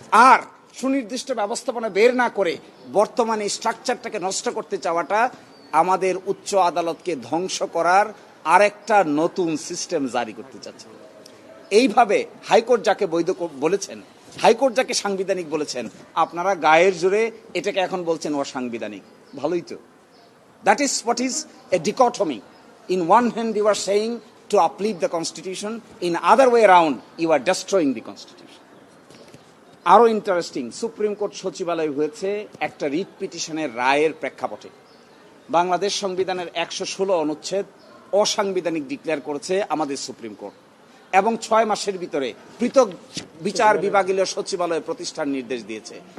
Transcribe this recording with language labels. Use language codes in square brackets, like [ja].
[bn] আর সুনির্দিষ্ট ব্যবস্থাপনা বের না করে বর্তমানে স্ট্রাকচারটাকে নষ্ট করতে চাওয়াটা আমাদের উচ্চ আদালতকে ধ্বংস করার আরেকটা নতুন সিস্টেম জারি করতে চাচ্ছে। এইভাবে হাইকোর্ট যাকে বৈধ বলেছেন, হাইকোর্ট যাকে সাংবিধানিক বলেছেন, আপনারা গায়ের জোরে এটাকে এখন বলছেন অসাংবিধানিক। ভালোই তো। [en] That is what is a dichotomy. In one hand you are saying to uplift the constitution, in other way around you are destroying the constitution. [bn] আরো ইন্টারেস্টিং, সুপ্রিম কোর্ট সচিবালয় হয়েছে একটা রিট পিটিশনের রায়ের প্রেক্ষাপটে। বাংলাদেশ সংবিধানের 116 অনুচ্ছেদ অসাংবিধানিক ডিক্লেয়ার করেছে আমাদের সুপ্রিম কোর্ট এবং 6 মাসের ভিতরে পৃথক বিচার বিভাগীয় সচিবালয় প্রতিষ্ঠার নির্দেশ দিয়েছে।